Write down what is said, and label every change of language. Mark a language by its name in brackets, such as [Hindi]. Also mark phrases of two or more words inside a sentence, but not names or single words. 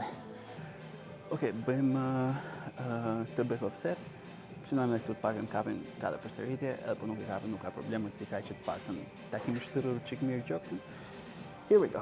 [Albanian] Okej, bëjmë këtë [English] back off set, [Albanian] synojmë dhe këtu të pakën kapim 4 përsëritje, edhe po nuk e kapim nuk ka problem, si ka që të pakën ta kemi shtyrur qik mirë gjoksin. [English] Here we go.